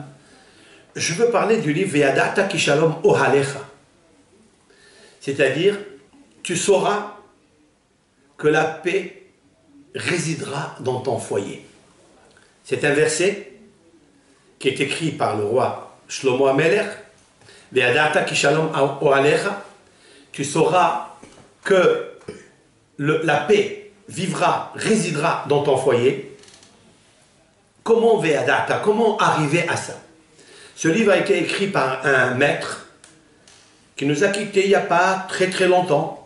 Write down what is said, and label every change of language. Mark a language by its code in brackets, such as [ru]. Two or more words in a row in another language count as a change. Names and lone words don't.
[fr] Je veux parler du livre [he] וידעת כי שלום אהלך. [fr] C'est-à-dire, tu sauras que la paix résidera dans ton foyer. C'est un verset qui est écrit par le roi Shlomo HaMelech. [he] וידעת כי שלום אהלך. [fr] Tu sauras que la paix vivra, résidera dans ton foyer. Comment ve'adata? Comment arriver à ça? Ce livre a été écrit par un maître qui nous a quittés il n'y a pas très très longtemps.